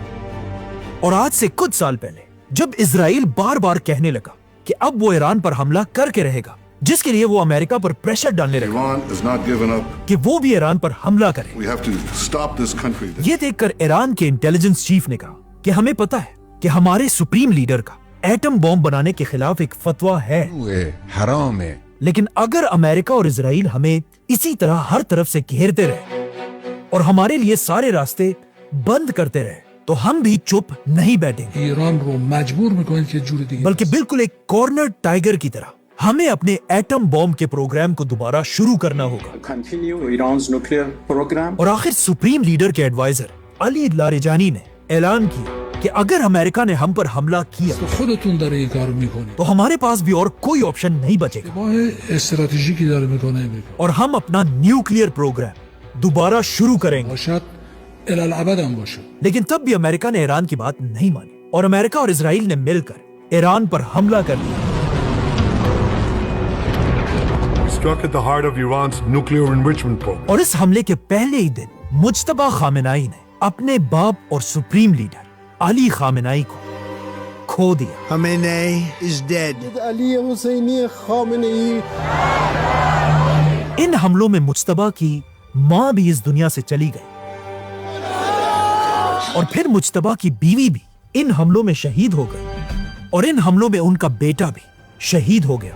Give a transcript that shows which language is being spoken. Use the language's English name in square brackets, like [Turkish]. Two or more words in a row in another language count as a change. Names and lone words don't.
[Urdu] اور آج سے کچھ سال پہلے جب اسرائیل بار بار کہنے لگا کہ اب وہ ایران پر حملہ کر کے رہے گا جس کے لیے وہ امریکہ پر پریشر ڈالنے لگا کہ وہ بھی ایران پر حملہ کرے, یہ دیکھ کر ایران کے انٹیلیجنس چیف نے کہا کہ ہمیں پتا ہے کہ ہمارے [English] supreme leader [Urdu] کا [English] atom bomb [Urdu] بنانے کے خلاف ایک فتویٰ ہے, حرام ہے, لیکن اگر امریکہ اور اسرائیل ہمیں اسی طرح ہر طرف سے گھیرتے رہے اور ہمارے لیے سارے راستے بند کرتے رہے تو ہم بھی چپ نہیں بیٹھیں گے. [Persian] ایران رو مجبور میکنن که جوری دیگه [Urdu] بلکہ بالکل ایک [English] corner tiger [Urdu] کی طرح ہمیں اپنے [English] atom bomb [Urdu] کے پروگرام کو دوبارہ شروع کرنا ہوگا. اور آخر [English] supreme leader [Urdu] کے ایڈوائزر علی لاریجانی نے اعلان کیا کہ اگر امریکہ نے ہم پر حملہ کیا [Persian] خودتون داره این کارو میکنید [Urdu] تو ہمارے پاس بھی اور کوئی آپشن نہیں بچے گا [Persian] اشتباه استراتژیکی داره میکنه [Urdu] اور ہم اپنا [English] nuclear program [Urdu] دوبارہ شروع کریں گے. باشد الالعبد هم باشه. لیکن تب بھی امریکہ نے ایران کی بات نہیں مانی اور امریکہ اور اسرائیل نے مل کر ایران پر حملہ کر دیا. [English] Struck at the heart of Iran's nuclear enrichment program. [Urdu] اور اس حملے کے پہلے ہی دن مجتبی خامنہئی نے اپنے باپ اور [English] supreme leader [Urdu] علی خامنہئی کو کھو دیا. [English] Khamenei is dead. [Urdu] علی حسینی خامنہئی. ان حملوں میں مجتبی کی ماں بھی اس دنیا سے چلی گئی اور پھر مجتبی کی بیوی بھی ان حملوں میں شہید ہو گئی اور ان حملوں میں ان کا بیٹا بھی شہید ہو گیا.